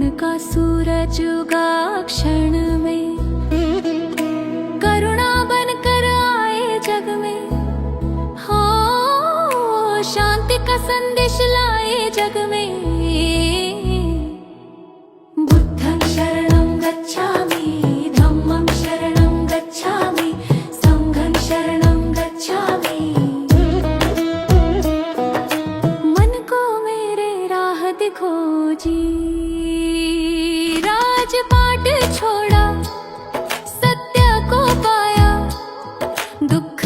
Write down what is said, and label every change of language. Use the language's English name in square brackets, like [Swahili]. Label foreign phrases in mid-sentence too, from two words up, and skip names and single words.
[Hindi] का सूरज उगा क्षण में करुणा बनकर आए जग में हो शांति का संदेश लाए जग में [Pali] बुद्धं शरणं गच्छामि धम्मं शरणं गच्छामि संघं शरणं गच्छामि [Hindi] खोजी राजपाट छोड़ा सत्य को पाया दुख